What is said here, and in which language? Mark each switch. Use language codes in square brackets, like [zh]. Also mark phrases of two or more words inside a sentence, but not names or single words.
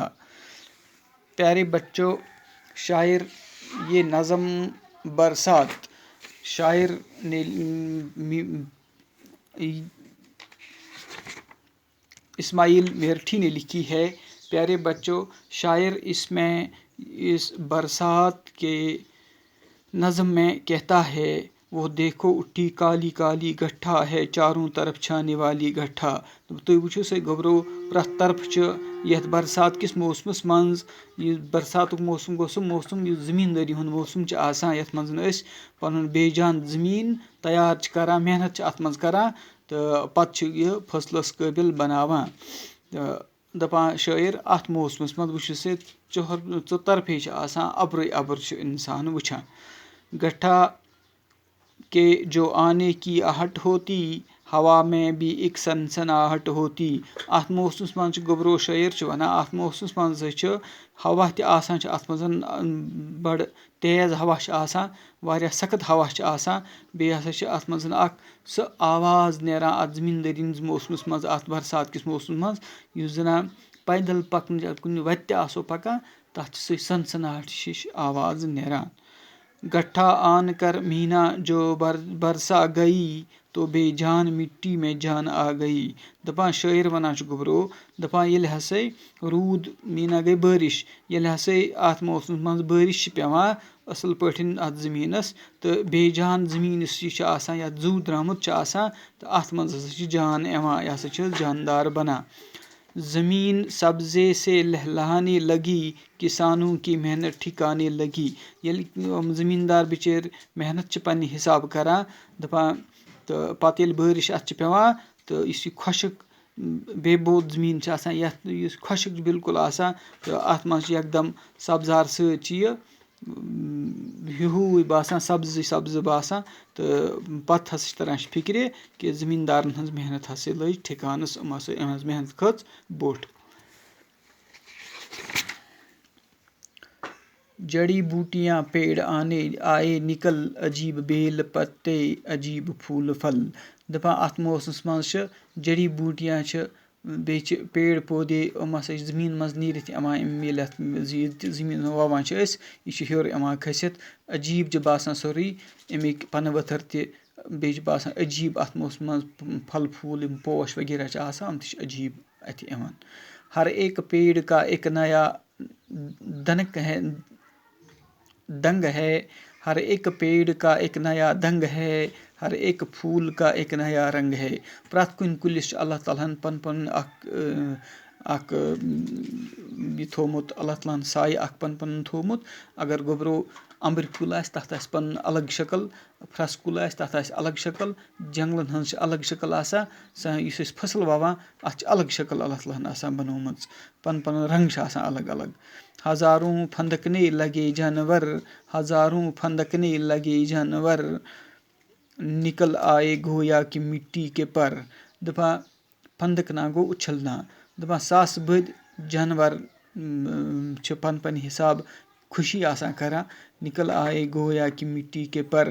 [ur] پیارے بچوں شاعر یہ نظم برسات شاعر نے اسماعیل میرٹھی نے لکھی ہے۔ پیارے بچوں شاعر اس میں اس برسات کے نظم میں کہتا ہے، وہ دیکھو اٹھی کالی کالی گٹھا ہے چاروں طرف چھانے والی گٹھا۔ [ks] تُہۍ وٕچھِو سا گوٚبرو پرٛٮ۪تھ طرفہٕ چھِ یَتھ برسات کِس موسمَس منٛز، یہِ برساتُک موسم گوٚو سُہ موسم یُس زٔمیٖندٲری ہُنٛد موسم چھُ آسان، یَتھ منٛز أسۍ پَنُن بے جان زٔمیٖن تیار چھِ کران، محنت چھِ اَتھ منٛز کران تہٕ پَتہٕ چھِ یہِ فصلَس قٲبِل بناوان۔ تہٕ دَپان شٲعر اَتھ موسمَس منٛز وٕچھِو سا ژۄطرفے چھِ آسان اَبرُے اَبُر چھُ اِنسان وٕچھان۔ [ur] گٹھا کے جو آنے کی آہٹ ہوتی، ہوا میں بھی ایک سنسناہٹ ہوتی۔ [ks] اَتھ موسمَس منٛز چھُ گوٚبرو شٲعر چھُ وَنان اَتھ موسمَس منٛز چھُ ہوا تہِ آسان چھُ اَتھ منٛز بَڑٕ تیز ہوا چھِ آسان، واریاہ سخت ہوا چھِ آسان، بیٚیہِ ہسا چھِ اَتھ منٛز اکھ سُہ آواز نیران اَتھ زٔمیٖندٲری ہِنٛدِس موسمَس منٛز، اَتھ برسات کِس موسمَس منٛز، یُس زَن پیدل پَکنہٕ کُنہِ وَتہِ تہِ آسو پَکان تَتھ چھِ سُہ سنسناہٹ ہِش آواز نیران۔ [ur] گٹھا آن کر مینا جو برسا گئی، تو بے جان مٹی میں جان آ گئی۔ [ks] دَپان شٲعر وَنان چھُ گوٚبرو، دَپان ییٚلہِ ہسا روٗد، میٖنا گٔے بٲرِش، ییٚلہِ ہسا اَتھ موسمَس منٛز بٲرِش چھِ پیٚوان اَصٕل پٲٹھۍ اَتھ زٔمیٖنَس، تہٕ بے جان زٔمیٖن یُس یہِ چھُ آسان یَتھ زوٗ درٛامُت چھُ آسان تہٕ اَتھ منٛز ہسا چھِ جان یِوان، یہِ ہسا چھِ جاندار بنان۔ [ur] زمین سبزے سے لہلہانے لگی، کسانوں کی محنت ٹھکانے لگی۔ [ks] ییٚلہِ زٔمیٖندار بِچٲرۍ محنت چھِ پننہِ حِساب کران دَپان تہٕ پتہٕ ییٚلہِ بٲرِش اَتھ چھِ پیٚوان تہٕ یُس یہِ خۄشک بے بود زٔمیٖن چھِ آسان، یَتھ یُس خۄشک چھُ بِلکُل آسان تہٕ اَتھ منٛز چھِ یکدم سبزار سۭتۍ چھِ یہِ ہیوٗے باسان، سبزٕے سبزٕ باسان، تہٕ پتہٕ ہسا چھِ تران فِکرِ کہِ زٔمیٖندارن ہٕنٛز محنت ہسا لٔج ٹھِکانس، یِہٕنٛز محنت کھٔژ بوٚٹھ۔ [ur] جڑی بوٹیاں پیڑ آئے نکل عجیب بیل پتے عجیب پھول پھل. [ks] دَپان اَتھ موسمَس منٛز چھِ جڑی بوٗٹیاں چھِ بیٚیہِ چھِ پیڑ پودے یِم ہَسا چھِ زٔمیٖن منٛز نیٖرِتھ یِوان ییٚلہِ اَتھ یہِ تہِ زٔمیٖن وَوان چھِ أسۍ یہِ چھِ ہیوٚر یِوان کھٔسِتھ عجیٖب چھِ باسان سورُے اَمِکۍ پَنہٕ ؤتھٕر تہِ بیٚیہِ چھِ باسان عجیٖب اَتھ موسمَس منٛز پھل پھوٗل یِم پوش وغیرہ چھِ آسان یِم تہِ چھِ عجیٖب اَتھِ یِوان. [ur] ہر ایک پیڑ کا ایک نیا دنگ ہے ہر ایک پیڑ کا ایک نیا دنگ ہے ہر ایک پھوٗل کا ایک نیا رنگ ہے. [ks] پرٛٮ۪تھ کُنہِ کُلِس چھُ اللہ تعالیٰ ہَن پَنُن پَنُن اَکھ یہِ تھوٚومُت اللہ تعالیٰ ہَن سایہِ اَکھ پَنُن پَنُن تھوٚومُت. اگر گوٚبروٗ اَمبٕرۍ کُل آسہِ تَتھ آسہِ پَنُن الگ شکٕل پھرٛٮ۪س کُل آسہِ تَتھ آسہِ الگ شکٕل جنٛگلَن ہٕنٛز چھِ الگ شکٕل آسان یُس أسۍ فصٕل وَوان اَتھ چھِ الگ شکٕل اللہ تعالیٰ ہَن آسان بَنومٕژ پَنُن پَنُن رنٛگ چھِ آسان الگ الگ. [ur] ہزاروں پھندکنے لگے جانور ہزاروں پھندکنے لگے جانور نکل آئے گویا کہ مٹی کے پر. [ks] دَپان پھندکنا گوٚو اُچھلنا. دَپان ساسہٕ بٔدۍ جانور چھِ پَنٕنۍ پَنٕنۍ حِساب خوشی آسان کَران [ur] نِکل آئے گویا کہ مٹی کے پر.